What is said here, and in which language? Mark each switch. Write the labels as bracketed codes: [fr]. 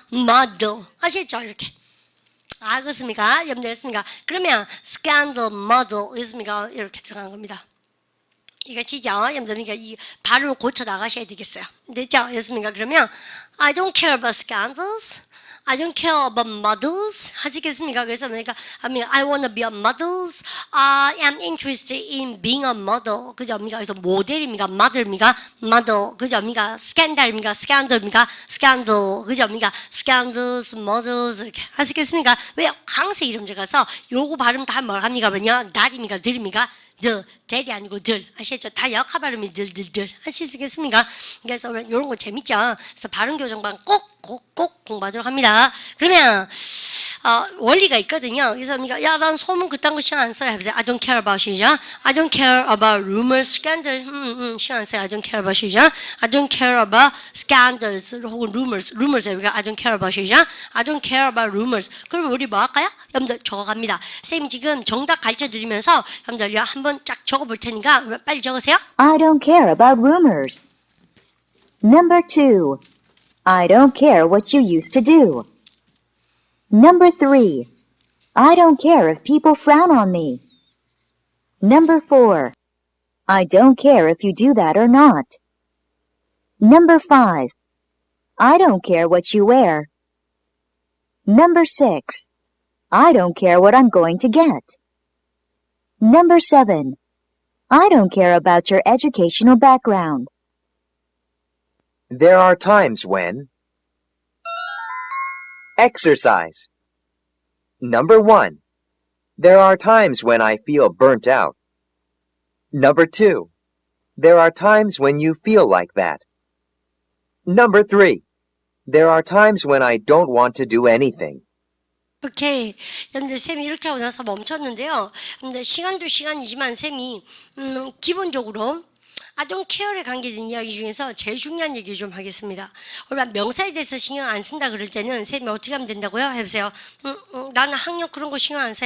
[ko] 모델 아시죠? 이렇게. 그렇습니까? 여러분들 했습니까? 그러면 스캔들 모델 있습니까? 이렇게 들어간 겁니다. 이것이죠. 여러분들 이 발음을 고쳐 나가셔야 되겠어요. 됐죠? 됐습니까? 그러면 [en] I don't care about scandals. I don't care about models. [ko] 하시겠습니까? 그래서 그러니까 [en] I want to be a model. I am interested in being a model. [ko] 그죠? 그래서 모델입니까? model입니까? model. 그죠? scandal입니까? scandal입니까? scandal. 그죠? scandals, models 이렇게 하시겠습니까? 왜요? 강세 이름 들어가서 요거 발음 다 뭘 합니까? 그러면 날입니까? 들입니까? 대리 아니고 들 아시겠죠? 다 역할 발음이 들 하시겠습니까? 그래서 이런 거 재밌죠? 그래서 발음 교정반 꼭 공부하도록 합니다. 그러면 원리가 있거든요. 그래서 야, 난 소문 그딴 거 신경 안 써요. 해보세요. [en] I don't care about 시죠. I don't care about rumors, scandal. [ko] 신경 안 써요. [en] I don't care about 시죠. I don't care about scandals 혹은 rumors. I don't care about 시죠. I don't care about rumors. [ko] 그러면 우리 뭐 할까요? 여러분들 적어갑니다. 쌤이 지금 정답 가르쳐 드리면서 여러분들 한번 쫙 적어볼 테니까 빨리 적으세요. [en] I don't care about rumors. Number 2. I don't care what you used to do. Number 3. I don't care if people frown on me. Number 4. I don't care if you do that or not. Number 5. I don't care what you wear. Number 6. I don't care what I'm going to get. Number 7. I don't care about your educational background. There are times when exercise. Number 1. There are times when I feel burnt out. Number 2. There are times when you feel like that. Number 3. There are times when I don't want to do anything. [ko] 오케이. 여러분들 쌤이 이렇게 하고 나서 멈췄는데요. 근데 시간도 시간이지만 쌤이 기본적으로 [en] I don't care [ko] 에 관계된 이야기 중에서 제일 중요한 얘기 좀 하겠습니다. 우리가 명사에 대해서 신경 안 쓴다 그럴 때는 쌤이 어떻게 하면 된다고요? 해보세요. 나는 학력 그런 거 신경 안 써.